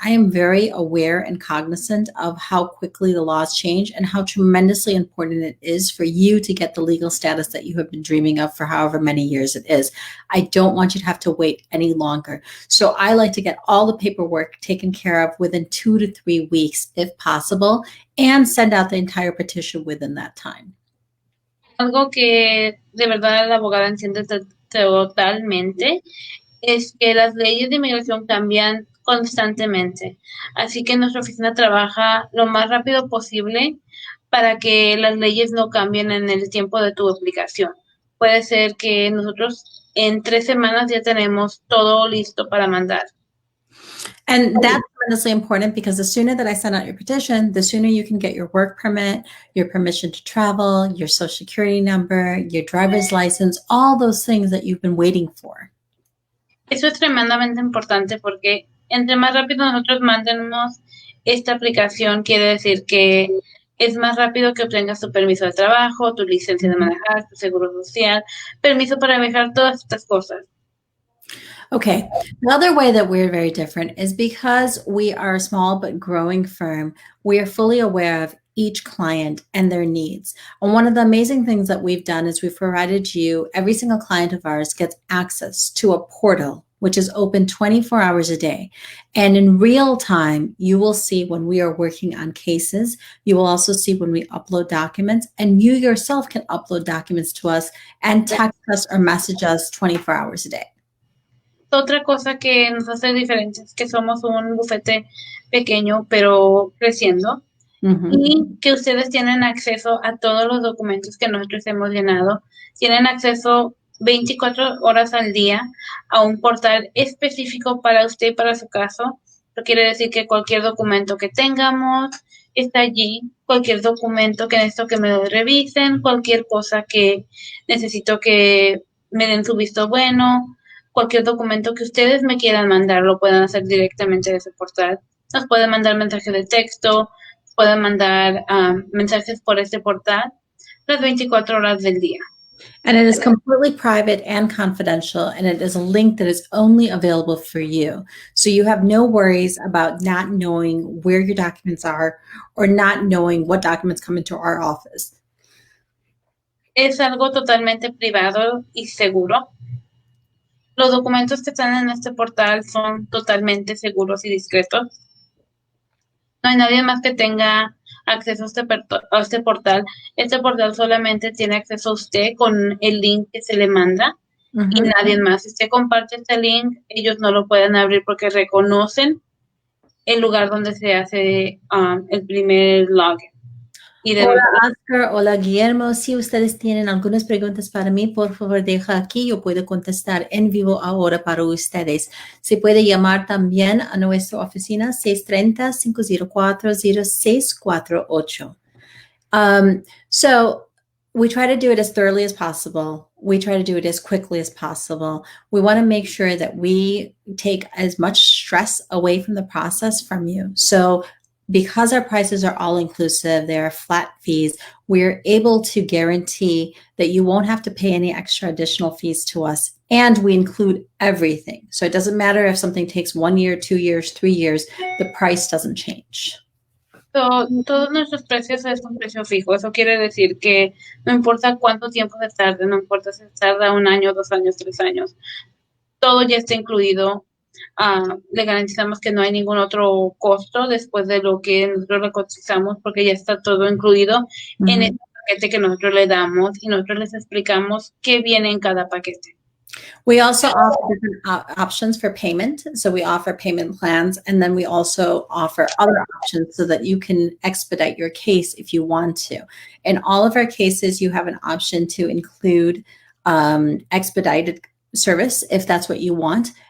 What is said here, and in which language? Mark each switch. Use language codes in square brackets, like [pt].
[en] I am very aware and cognizant of how quickly the laws change and how tremendously important it is for you to get the legal status that you have been dreaming of for however many years it is. I don't want you to have to wait any longer. So I like to get all the paperwork taken care of within 2 to 3 weeks, if possible, and send out the entire petition within that time. [es] Algo que de verdad la abogada entiende totalmente es que las leyes de inmigración cambian constantemente. Así que nuestra oficina trabaja lo más rápido posible para que las leyes no cambien en el tiempo de tu aplicación. Puede ser que nosotros en 3 semanas ya tenemos todo listo para mandar. [en] And that's tremendously important because the sooner that I send out your petition, the sooner you can get your work permit, your permission to travel, your social security number, your driver's license, all those things that you've been waiting for. [es] Eso es tremendamente importante porque entre más rápido nosotros mandemos esta aplicación, quiere decir que es más rápido que obtengas tu permiso de trabajo, tu licencia de manejar, tu seguro social, permiso para viajar, todas estas cosas. [en] Okay, the other way that we're very different is because we are a small but growing firm, we are fully aware of each client and their needs. And one of the amazing things that we've done is we've provided you, every single client of ours gets access to a portal, which is open 24 hours a day. And in real time, you will see when we are working on cases. You will also see when we upload documents, and you yourself can upload documents to us and text us or message us 24 hours a day. [es] Otra cosa que nos hace diferentes es que somos un bufete pequeño, pero creciendo, y que ustedes tienen acceso a todos los documentos que nosotros hemos llenado. Tienen acceso 24 horas al día a un portal específico para usted y para su caso. Eso quiere decir que cualquier documento que tengamos está allí, cualquier documento que necesito que me lo revisen, cualquier cosa que necesito que me den su visto bueno, cualquier documento que ustedes me quieran mandar, lo pueden hacer directamente de ese portal. Nos pueden mandar mensajes de texto, pueden mandar mensajes por este portal las 24 horas del día. [en] And it is completely private and confidential, and it is a link that is only available for you. So you have no worries about not knowing where your documents are or not knowing what documents come into our office. [es] Es algo totalmente privado y seguro. Los documentos que están en este portal son totalmente seguros y discretos. No hay nadie más que tenga acceso a este portal. Este portal solamente tiene acceso a usted con el link que se le manda y nadie más. Si usted comparte este link, ellos no lo pueden abrir porque reconocen el lugar donde se hace el primer login. Hola Oscar, hola Guillermo. Si ustedes tienen algunas preguntas para mí, por favor deja aquí. Yo puedo contestar en vivo ahora para ustedes. Se puede llamar también a nuestra oficina 630-504-0648. [en] So we try to do it as thoroughly as possible. We try to do it as quickly as possible. We want to make sure that we take as much stress away from the process from you. So because our prices are all inclusive, they are flat fees, we're able to guarantee that you won't have to pay any extra additional fees to us. And we include everything. So it doesn't matter if something takes 1 year, 2 years, 3 years, the price doesn't change. [es] Todos nuestros precios es un precio fijo. Eso quiere decir que no importa cuánto tiempo se tarde, no importa si se tarda 1 año, 2 años, 3 años, todo ya está incluido. Le garantizamos que no hay ningún otro costo después de lo que nosotros le cotizamos porque ya está todo incluido en el paquete que nosotros le damos y nosotros les explicamos qué viene en cada paquete. [en] We also offer different options for payment. So we offer payment plans, and then we also offer other options so that you can expedite your case if you want to. In all of our cases, you have an option to include expedited service if that's what you want.